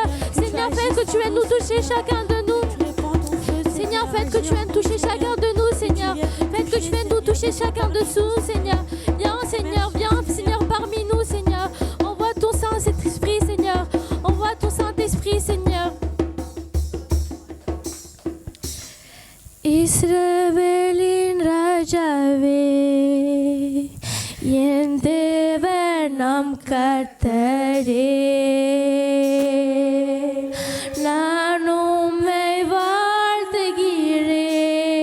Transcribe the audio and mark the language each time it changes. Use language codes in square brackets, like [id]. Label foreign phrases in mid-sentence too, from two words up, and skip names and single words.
[fr] Seigneur, fais que tu viennes nous toucher chacun de nous. Seigneur, fais que tu viennes toucher chacun de nous, Seigneur. Fais que tu viennes nous toucher chacun dessous, Seigneur. Viens, Seigneur, viens, Seigneur, parmi nous, Seigneur. Envoie ton Saint-Esprit, Seigneur. Envoie ton Saint-Esprit, Seigneur. [ta] இஸ்ரவேலின் ராஜாவே, என் தேவன் நம் கர்த்தரே. நான் உம்மை வாழ்த்துகிறேன்.